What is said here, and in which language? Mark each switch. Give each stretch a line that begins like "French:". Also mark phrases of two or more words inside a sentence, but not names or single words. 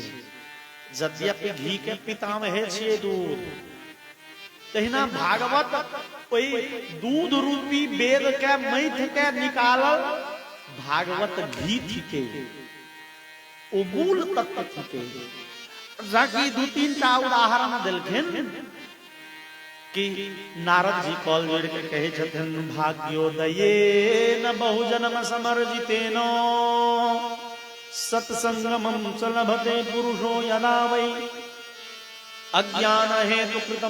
Maithili: यद्यपि घी के पितामह छियै दूध, तहिना भागवत ओहि दूध रूपी वेद के मथ के निकालल भागवत घी थिके, ओ मूल तत्व थिके। जाकि दू तीन टा उदाहरण देलखिन कि नारद जी कॉल जोड़ के कहे छथिन
Sanskrit: भाग्योदये न बहुजन्म समर्जितेन सत्संगमं च लभते पुरुषो यदा वै अज्ञान हेतु कृतम